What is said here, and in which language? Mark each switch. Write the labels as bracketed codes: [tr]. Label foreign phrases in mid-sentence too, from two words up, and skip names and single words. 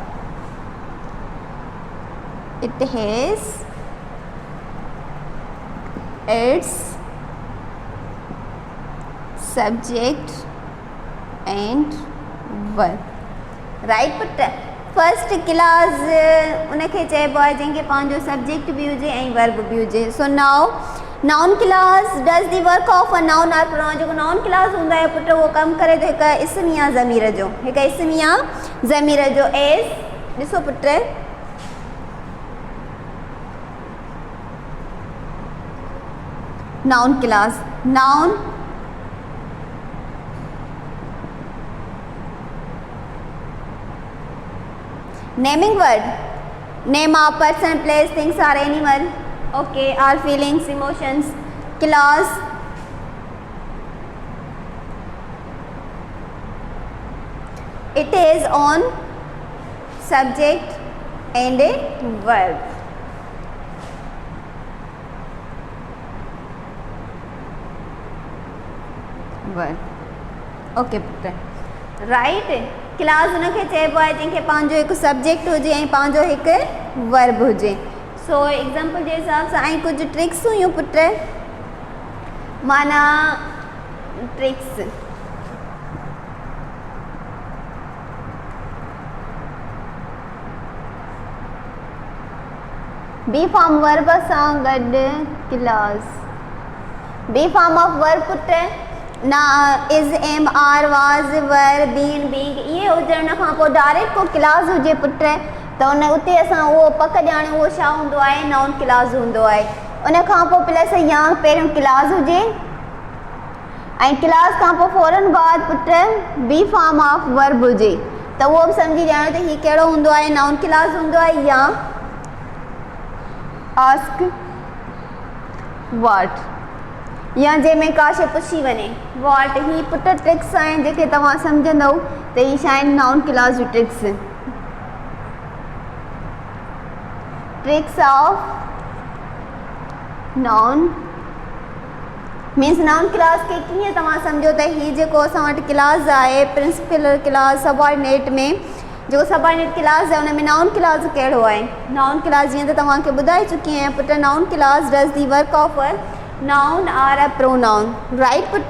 [en] It has its subject and verb. Right put. first clause [sd] उनखे चइबो आहे जंहिंखे पंहिंजो सब्जेक्ट बि हुजे ऐं वर्ब बि हुजे. [en] So now noun clause does the work of a noun or pronoun. [sd] जेको [en] noun clause [sd] हूंदो आहे पुट उहो कमु करे थो हिकु इस्म या ज़मीर जो. एज़ ॾिसो पुट [en] noun clause. नाउन naming word, name of person, place, things or animal. Okay, all feelings, emotions. Clause it is on subject and a verb. Verb. Okay, राइट। [sd] क्लास उनखे चइबो आहे जंहिंखे पंहिंजो हिकु सब्जेक्ट हुजे ऐं पंहिंजो हिकु वर्ब हुजे। [en] So example [sd] जे हिसाब सां ऐं कुझु ट्रिक्स हुयूं पुट, माना [en] tricks be form verb [sd] सां गॾु क्लास। [en] be form of verb [sd] पुट ना [en] is am are was were been being [sd] इहे हुजण खां पोइ डायरेक्ट को क्लास हुजे पुट त उन उते असां उहो पक ॼाणे उहो छा हूंदो आहे, [en] noun clause [sd] हूंदो आहे। उन खां पोइ प्लस या पहिरियों क्लास हुजे ऐं क्लास खां पोइ फ़ौरन बाद पुट [en] be form of verb [sd] हुजे त उहो बि सम्झी ॼाणो त हीउ कहिड़ो हूंदो आहे, [en] noun clause [sd] हूंदो आहे या [en] ask what [sd] या जंहिंमें का शइ पुछी वञे व्हाट। ही पुट ट्रिक्स आहिनि जेके तव्हां सम्झंदव त ही छा आहिनि, [en] noun clause [sd] जूं ट्रिक्स। [en] tricks of noun means noun clause [sd] खे कीअं तव्हां सम्झो त ही जेको असां वटि क्लास आहे [en] principal clause subordinate [sd] में जेको [en] subordinate clause [sd] आहे उन में [en] noun clause [sd] कहिड़ो आहे। [en] noun clause [sd] जीअं त तव्हांखे ॿुधाए चुकी आहियां पुट, [en] noun clause does the work of a noun or a pronoun, right पुट।